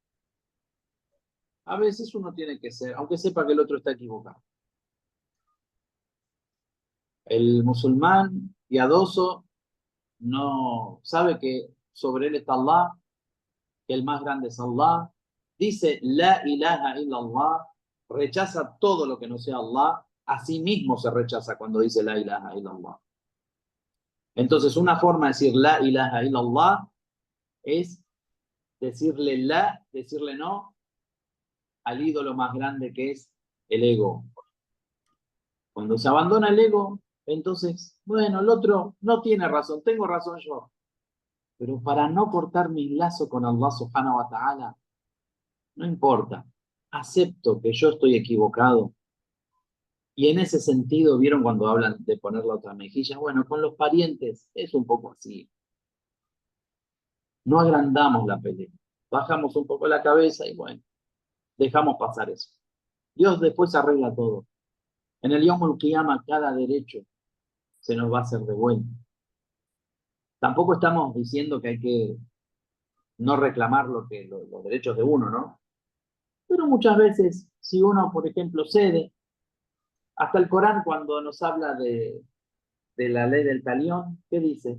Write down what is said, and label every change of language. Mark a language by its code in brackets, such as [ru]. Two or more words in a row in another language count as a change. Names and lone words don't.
[es] A veces uno tiene que ser, aunque sepa que el otro está equivocado. El musulmán piadoso no sabe que sobre él está Allah, que el más grande es Allah. [ar] Dice لا إله إلا الله, [es] rechaza todo lo que no sea Allah. A sí mismo se rechaza cuando dice [ar] لا إله إلا الله. [es] Entonces, una forma de decir [ar] لا إله إلا الله [es] es decirle no al ídolo más grande que es el ego. Cuando se abandona el ego, entonces, bueno, el otro no tiene razón, tengo razón yo. Pero para no cortar mi lazo con Allah [ar] سبحانه وتعالى, [es] no importa, acepto que yo estoy equivocado. Y en ese sentido, ¿vieron cuando hablan de poner la otra mejilla? Bueno, con los parientes es un poco así. No agrandamos la pelea, bajamos un poco la cabeza y bueno, dejamos pasar eso. Dios después arregla todo. En el [ar] يوم القيامة [es] cada derecho se nos va a hacer devuelto. Tampoco estamos diciendo que hay que no reclamar los derechos de uno, ¿no? Pero muchas veces, si uno, por ejemplo, cede, hasta el Corán cuando nos habla de la ley del talión, ¿qué dice?